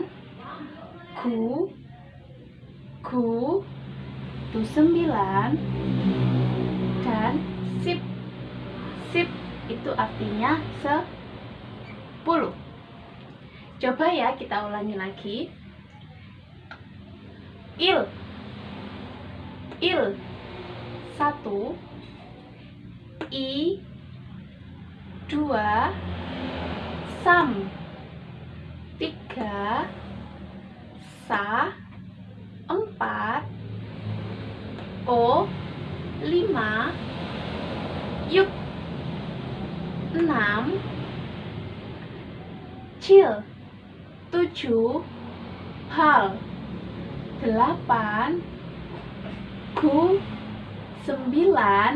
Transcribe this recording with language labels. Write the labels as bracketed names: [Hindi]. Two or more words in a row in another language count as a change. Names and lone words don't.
[Indonesian] Ku itu 9. Dan sip itu artinya 10. Coba ya kita ulangi lagi. Il 1. I 2. Sam 3. Sa 4. O 5. Yuk 6. Chill 7. Pal 8. Ku 9.